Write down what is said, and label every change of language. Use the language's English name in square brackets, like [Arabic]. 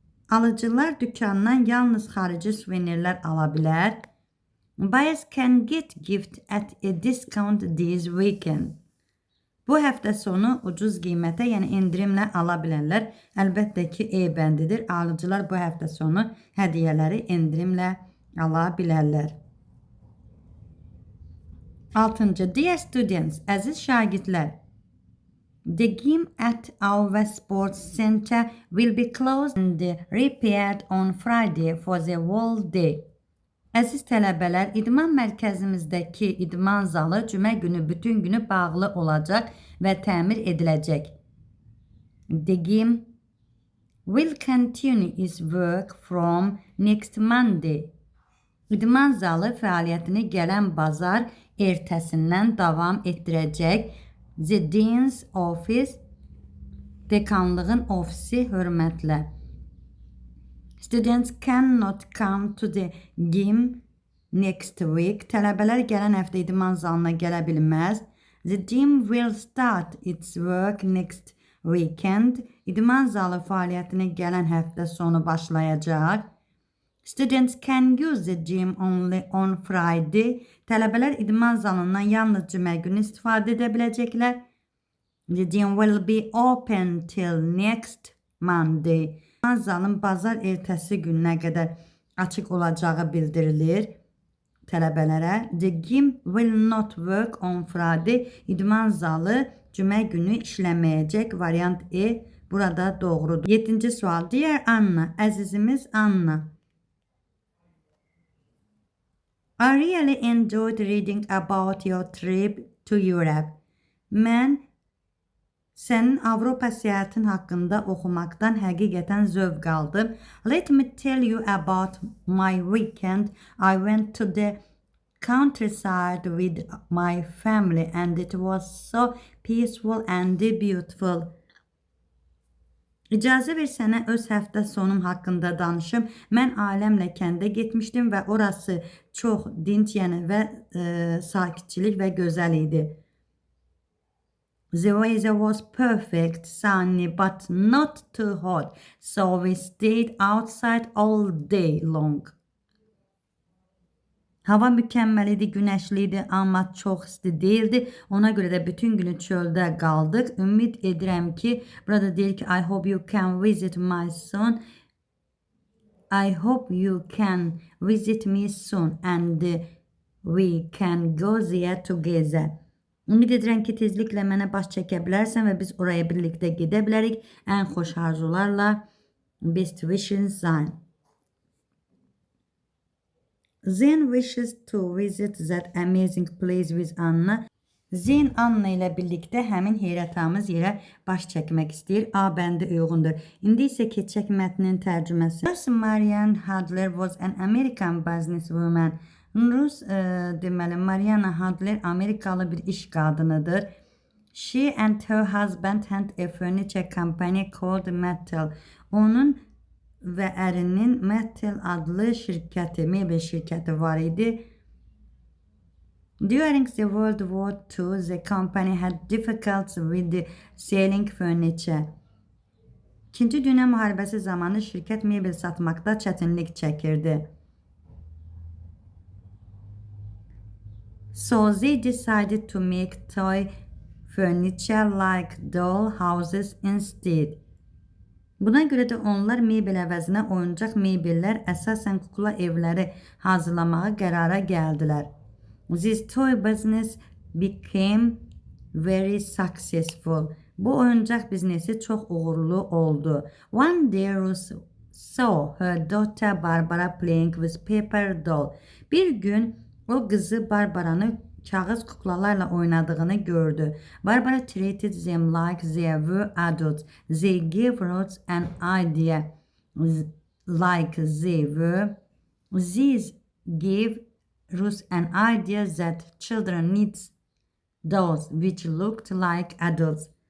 [Azerbaijani] Alıcılar dükkandan yalnız xarici suvenirlər ala bilər. [English] Buyers can get gift at a discount this weekend. [Azerbaijani] Bu həftə sonu ucuz qiymətə, yəni endirimlə ala bilərlər. Əlbəttə ki, E bəndidir. Alıcılar bu həftə sonu hədiyyələri endirimlə ala bilərlər. 6. [English] Dear students, [Azerbaijani] əziz şagirdlər, [English] the gym at our sports center will be closed and repaired on Friday for the whole day. [Azerbaijani] Əziz tələbələr, idman mərkəzimizdəki idman zalı cümə günü bütün günü bağlı olacaq və təmir ediləcək. [English] The gym will continue its work from next Monday. [Azerbaijani] İdman zalı fəaliyyətini gələn bazar ertəsindən davam etdirəcək. [English] The Dean's Office, [Azerbaijani] dekanlığın ofisi hörmətlə. [English] Students cannot come to the gym next week. [Azerbaijani] Tələbələr gələn həftə idman zalına gələ bilməz. [English] The gym will start its work next weekend. [Azerbaijani] İdman zalı fəaliyyətini gələn həftə sonu başlayacaq. [English] Students can use the gym only on Friday. [Azerbaijani] Tələbələr idman zalından yalnız cümə günü istifadə edə biləcəklər. [English] The gym will be open till next Monday. [Azerbaijani] İdman zalın bazar ertəsi gününə qədər açıq olacağı bildirilir tələbələrə. [English] The gym will not work on Friday. [Azerbaijani] İdman zalı cümə günü işləməyəcək. Variant E burada doğrudur. 7. sual. [English] Dear Anna, [Azerbaijani] əzizimiz Anna. [English] I really enjoyed reading about your trip to Europe. [Azerbaijani] Mən sənin Avropa səyahətin haqqında oxumaqdan həqiqətən zövq aldım. [English] Let me tell you about my weekend. I went to the countryside with my family and it was so peaceful and beautiful. [Azerbaijani] İcazə ver sənə öz həftə sonum haqqında danışım. Mən ailəmlə kəndə getmişdim və orası çox dinc, yəni və sakitçilik və gözəl idi. [English] The weather was perfect, sunny but not too hot, so we stayed outside all day long. [Azerbaijani] Hava mükəmməl idi, günəşli idi, amma çox isti değildi. Ona görə də bütün günü çöldə qaldıq. Ümid edirəm ki, burada deyir ki, [English] I hope you can visit me soon. I hope you can visit me soon and we can go there together. [Azerbaijani] Ümid edirəm ki, tezliklə mənə baş çəkə bilərsən və biz oraya birlikdə gedə bilərik. Ən xoş arzularla, [English] best wishes, [Azerbaijani] Zayn. [English] Zayn wishes to visit that amazing place with Anna. [Azerbaijani] Zayn Anna ilə birlikdə həmin heyrətamiz yerə baş çəkmək istəyir. A bəndi uyğundur. İndi isə keçək mətnin tərcüməsi. [English] Marian Hadler was an American businesswoman [Azerbaijani] Rus deməli Mariana Handler Amerikalı bir iş qadınıdır. [English] She and her husband had a furniture company called Mattel. [Azerbaijani] Onun və ərinin Mattel adlı şirkəti, mebel şirkəti var idi. [English] During the World War II, the company had difficulties with selling furniture. [Azerbaijani] İkinci Dünya Müharibəsi zamanı şirkət mebel satmaqda çətinlik çəkirdi. [English] So they decided to make toy furniture like doll houses instead. [Azerbaijani] Buna görə də onlar mebel əvəzinə oyuncaq mebellər, əsasən kukla evləri hazırlamağa qərara gəldilər. [English] This toy business became very successful. [Azerbaijani] Bu oyuncaq biznesi çox uğurlu oldu. [English] One day Ruth saw her daughter Barbara playing with paper doll. [Azerbaijani] Bir gün o kızı Barbara'nı kağıt kuklalarla oynadığını gördü. [English] Barbara treated them like they were adults. They gave Ruth an idea like they were. These gave Ruth an idea that children need dolls which looked like adults.